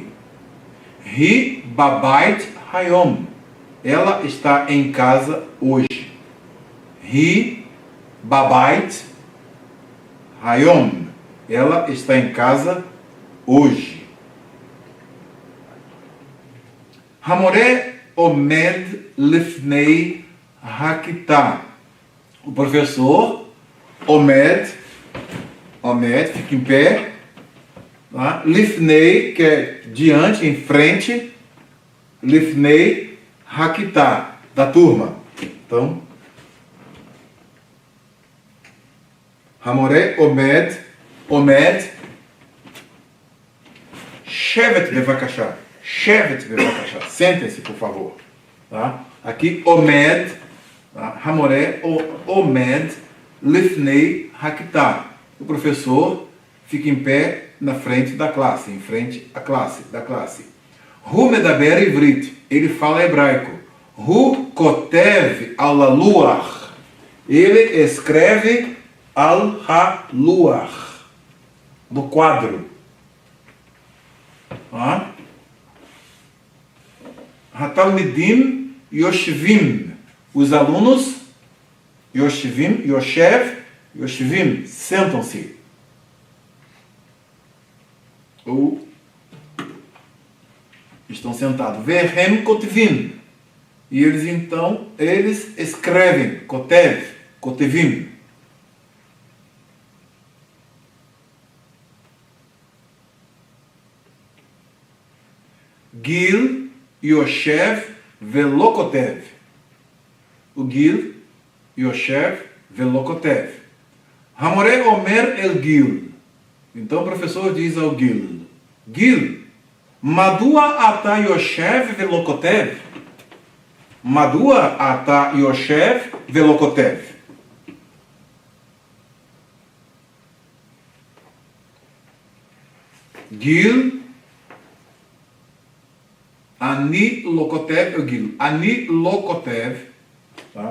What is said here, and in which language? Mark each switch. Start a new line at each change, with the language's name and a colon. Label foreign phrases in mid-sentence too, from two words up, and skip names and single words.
Hebrew: היא בבית היום.
Portuguese: Ela está em casa hoje.
Hebrew: היא בבית היום.
Portuguese: Ela está em casa hoje.
Hebrew: המורה עומד לפני הכיתה.
Portuguese: O professor omed, fica em pé. Tá? Lifnei, que é diante, em frente.
Hebrew: לפני הכיתה,
Portuguese: da turma. Então,
Hebrew: המורה עומד, שב בבקשה. שב בבקשה.
Portuguese: Sentem-se, por favor. Tá? Aqui, omed, tá?
Hebrew: המורה עומד לפני הכיתה.
Portuguese: O professor fica em pé na frente da classe, em frente à classe, da classe.
Hebrew: הוא מדבר עברית.
Portuguese: Ele fala hebraico.
Hebrew: הוא כותב על לוח.
Portuguese: Ele escreve
Hebrew: על הלוח,
Portuguese: no quadro.
Hebrew: התלמידים יושבים.
Portuguese: Os alunos,
Hebrew: יושבים, יושב, יושבים,
Portuguese: sentam-se. Ou estão sentados.
Hebrew: והם כותבים.
Portuguese: E eles escrevem.
Hebrew: כותב, כותבים. גיל, יושב, ולא כותב. O Gil, יושב, ולא כותב. המורה אומר אל גיל.
Portuguese: Então o professor diz ao Gil: Gil,
Hebrew: מדוע אתה יושב ולא כותב? מדוע אתה יושב ולא כותב? גיל, אני לא כותב,
Portuguese: eu digo,
Hebrew: אני לא כותב,
Portuguese: tá?